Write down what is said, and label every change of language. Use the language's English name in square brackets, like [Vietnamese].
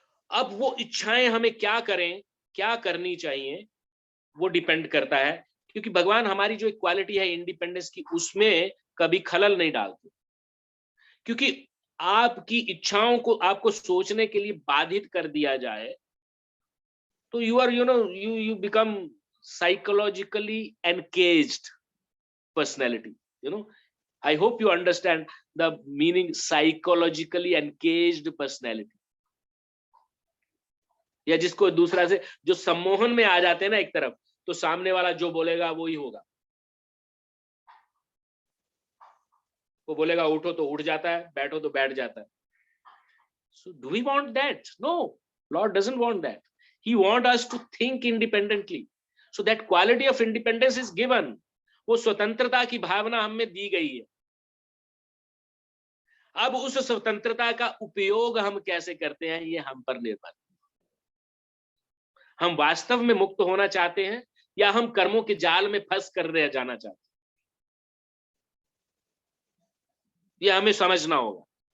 [Hindi] अब वो इच्छाएं हमें क्या करें, क्या करनी चाहिए, वो डिपेंड करता है, क्योंकि भगवान हमारी जो एक क्वालिटी है इंडिपेंडेंस की, उसमें कभी खलल नहीं डालते। क्योंकि आपकी इच्छाओं को आपको सोचने के लिए बाधित कर दिया जाए तो [English] You are you become psychologically engaged personality. I hope you understand the meaning psychologically engaged personality। [Hindi] या जिसको दूसरा से जो सम्मोहन में आ जाते हैं ना एक तरफ, तो सामने वाला जो बोलेगा वो ही होगा। वो बोलेगा उठो तो उठ जाता है, बैठो तो बैठ जाता है। [English] So do we want that? No, Lord doesn't want that. He wants us to think independently. So that quality of independence is given. [Hindi] वो स्वतंत्रता की भावना हमें दी गई है। अब उस स्वतंत्रता का उपयोग हम कैसे करते हैं, ये हम पर निर्भर है। हम वास्तव में मुक्त होना चाहते हैं या हम कर्मों के जाल में फंस कर रह जाना चाहते हैं, ये हमें समझना होगा।